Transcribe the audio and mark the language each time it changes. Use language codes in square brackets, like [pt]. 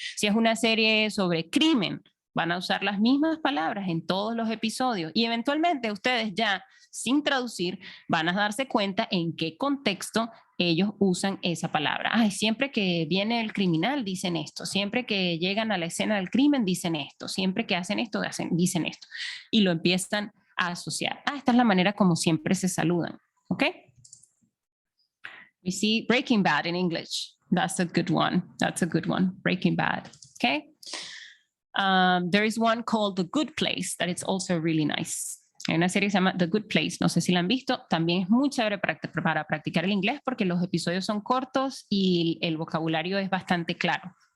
[es] Si es una serie sobre crimen, van a usar las mismas palabras en todos los episodios y eventualmente ustedes ya, sin traducir, van a darse cuenta en qué contexto ellos usan esa palabra. Ay, siempre que viene el criminal dicen esto, siempre que llegan a la escena del crimen dicen esto, siempre que hacen esto dicen esto. Y lo empiezan a asociar. Esta es la manera como siempre se saludan. ¿Ok? [en] We see Breaking Bad in English. That's a good one. That's a good one. Breaking Bad. Okay? There is one called The Good Place that it's also really nice. [es] Hay una serie que se llama The Good Place. No sé si la han visto. También es muy chévere para practicar el inglés porque los episodios son cortos y el vocabulario es bastante claro.